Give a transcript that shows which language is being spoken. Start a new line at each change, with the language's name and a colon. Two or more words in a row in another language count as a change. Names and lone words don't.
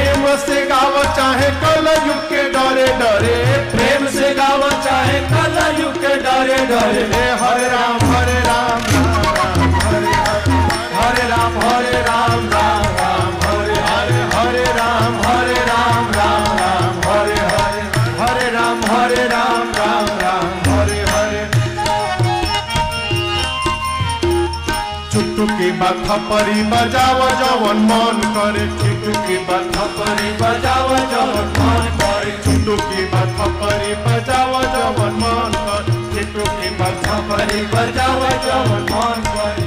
Bhojpuri: से गाव चाहे कलयुग के डरे डरे, प्रेम से गाओ चाहे कलयुग के डरे डरे।
Sanskrit: हरे राम हरे राम राम हरे हरे, हरे राम राम राम हरे हरे, हरे राम राम राम हरे हरे, हरे राम राम राम हरे हरे।
Bhojpuri: चुटकी माथा परी बजाव जवन मन करे, चुटकी माथा परी बजाओ जवन मन करे, चुटकी माथा परी बजाव जवन मन करे, चुटकी माथा परी बजाओ जवन मन करे।